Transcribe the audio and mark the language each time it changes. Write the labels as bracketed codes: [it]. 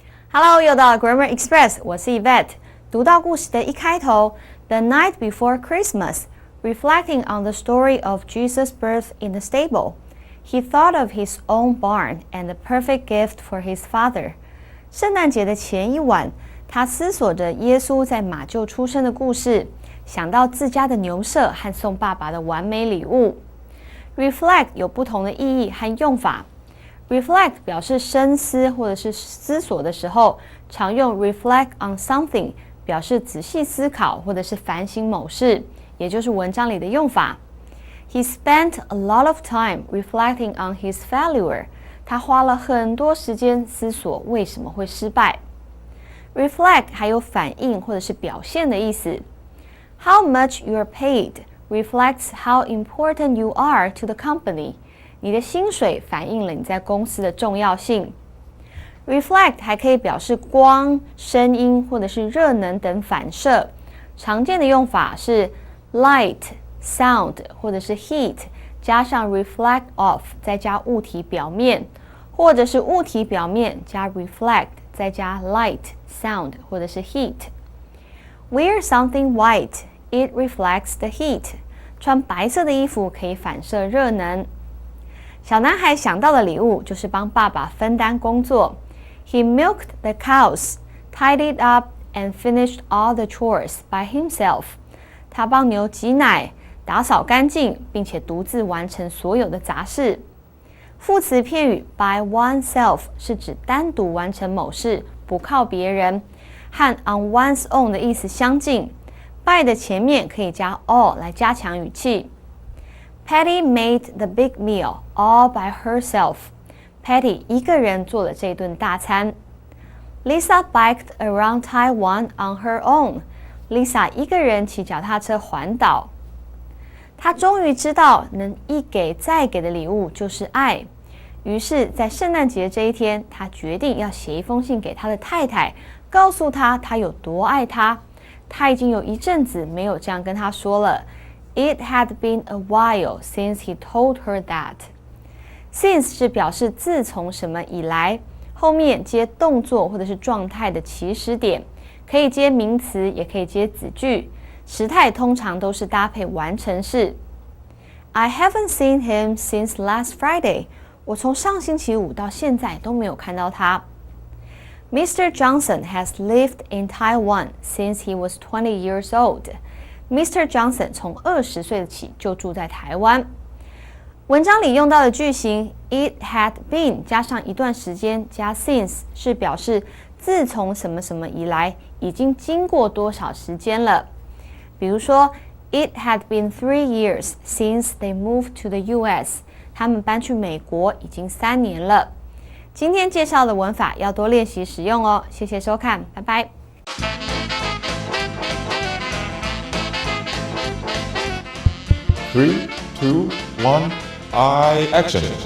[en] Hello， [zh] 又到了 [en] Grammar Express， [zh] 我是 [en] Yvette。 读到故事的一开头 ，The night before Christmas, reflecting on the story of Jesus' birth in the stable, he thought of his own barn and the perfect gift for his father. [zh] 圣诞节的前一晚，他思索着耶稣在马厩出生的故事，想到自家的牛舍和送爸爸的完美礼物。 Reflect 有不同的意义和用法。Reflect 表示深思或者是思索的时候，常用 [en] reflect on something [zh] 表示仔细思考或者是反省某事，也就是文章里的用法。 [en] He spent a lot of time reflecting on his failure. [zh] 他花了很多时间思索为什么会失败。 Reflect 还有反应或者是表现的意思。 [en] How much you are paid reflects how important you are to the company. [zh] 你的薪水反映了你在公司的重要性。Reflect 还可以表示光、声音或者是热能等反射。常见的用法是 light、sound 或者是 heat 加上 reflect off 再加物体表面，或者是物体表面加 reflect 再加 light、sound 或者是 heat。 [en] Wear something white. It reflects the heat. [zh] 穿白色的衣服可以反射热能。小男孩想到的礼物就是帮爸爸分担工作。 [en] He milked the cows, tidied up, and finished all the chores by himself. [zh] 他帮牛挤奶，打扫干净，并且独自完成所有的杂事。副词片语 by oneself 是指单独完成某事，不靠别人，和 on one's own 的意思相近。 by 的前面可以加 all 来加强语气。 [en] Patty made the big meal all by herself. [zh] Patty 一个人做了这顿大餐。 [en] Lisa biked around Taiwan on her own. [zh] Lisa 一个人骑脚踏车环岛。她终于知道，能一给再给的礼物就是爱。于是，在圣诞节这一天，她决定要写一封信给她的太太，告诉她她有多爱她。她已经有一阵子没有这样跟她说了。 [en] It had been a while since he told her that. [zh] Since 是表示自从什么以来，后面接动作或者是状态的起始点，可以接名词，也可以接子句。时态通常都是搭配完成式。 [en] I haven't seen him since last Friday. [zh] 我从上星期五到现在都没有看到他。 [en] Mr. Johnson has lived in Taiwan since he was 20 years old. Mr. [zh] Johnson 从20岁起就住在台湾。文章里用到的句型 It had been 加上一段时间加 since 是表示自从什么什么以来，已经经过多少时间了。比如说 [en] It had been 3 years since they moved to the US. [zh] 他们搬去美国已经3年了。今天介绍的文法要多练习使用哦。谢谢收看，拜拜。 [en] 3, 2, 1, action!